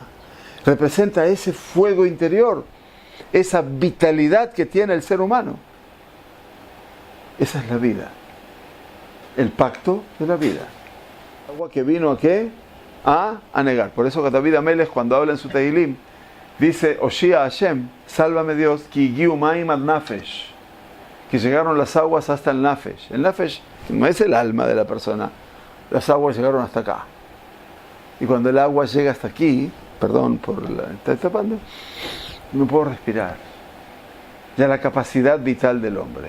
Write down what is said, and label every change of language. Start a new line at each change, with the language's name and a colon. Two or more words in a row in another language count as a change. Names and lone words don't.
Spanish: Representa ese fuego interior, esa vitalidad que tiene el ser humano. Esa es la vida, el pacto de la vida. Agua que vino ¿a qué? A negar. Por eso David Amelech, cuando habla en su Tehilim, dice:
Hebrew: הושיעה השם,
Spanish: sálvame Dios,
Hebrew: כי באו מים עד נפש,
Spanish: que llegaron las aguas hasta el nafesh. El nafesh no es el alma de la persona, las aguas llegaron hasta acá. Y cuando el agua llega hasta aquí, perdón por la está tapando, no puedo respirar. Ya la capacidad vital del hombre.